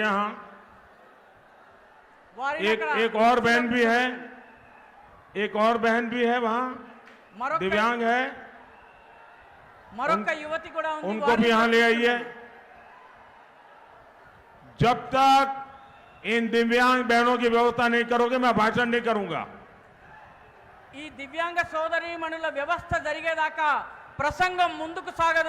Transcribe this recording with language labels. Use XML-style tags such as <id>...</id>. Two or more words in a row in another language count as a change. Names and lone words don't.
<hi>हाँ, एक और बहन भी है, एक और बहन भी है वहां, दिव्यांग है,</hi> <te>మరొక యువతి కూడా ఉంది,</te> <hi>उनको भी यहां ले आइए। जब तक इन दिव्यांग बहनों की व्यवस्था नहीं करोगे मैं भाषण नहीं करूंगा।</hi> <te>ఈ దివ్యాంగ సోదరీమణుల వ్యవస్థ జరిగేదాకా ప్రసంగం ముందుకు సాగదు.</te>